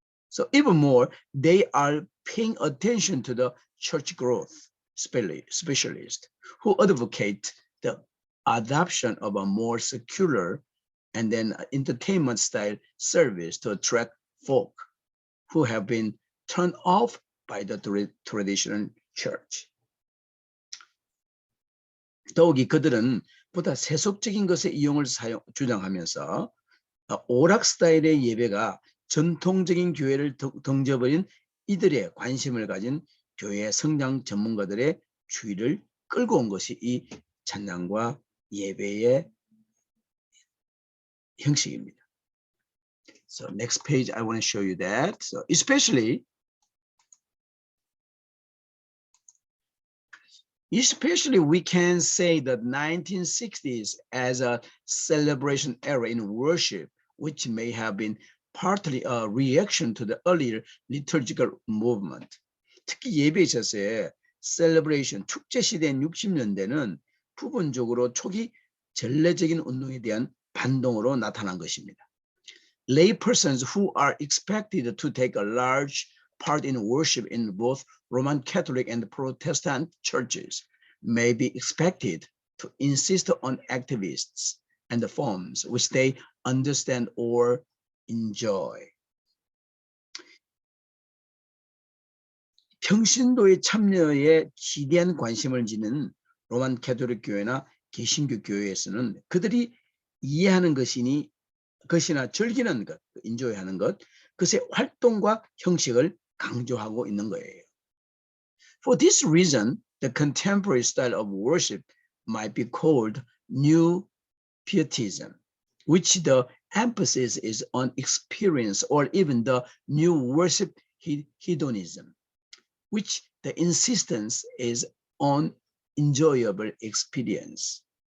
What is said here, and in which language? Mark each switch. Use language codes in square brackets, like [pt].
[en] So even more, they are paying attention to the church growth specialists who advocate the adoption of a more secular and then entertainment style service to attract folk who have been turned off by the traditional church. [ko] 더욱이 그들은 보다 세속적인 것의 이용을 주장하면서 오락 스타일의 예배가 전통적인 교회를 덩져버린 이들의 관심을 가진 교회 성장 전문가들의 주의를 끌고 온 것이 이 찬양과 예배의 형식입니다. [en] So next page, I want to show you that. So especially we can say that 1960s as a celebration era in worship, which may have been partly a reaction to the earlier liturgical movement. [ko] 특히 예배에 있어서의 celebration, 축제 시대인 60년대는 부분적으로 초기 전례적인 운동에 대한 반동으로 나타난 것입니다. [en] Lay persons who are expected to take a large part in worship in both Roman Catholic and Protestant churches may be expected to insist on activists and the forms which they understand or enjoy. [ko] 평신도의 참여에 지대한 관심을 지닌 로만 가톨릭 교회나 개신교 교회에서는 그들이 이해하는 것이나 즐기는 것, 인조하는 것, 그것의 활동과 형식을 강조하고 있는 거예요. [en] For this reason, the contemporary style of worship might be called New Pietism, which the emphasis is on experience, or even the New Worship Hedonism, which the insistence is on enjoyable experience.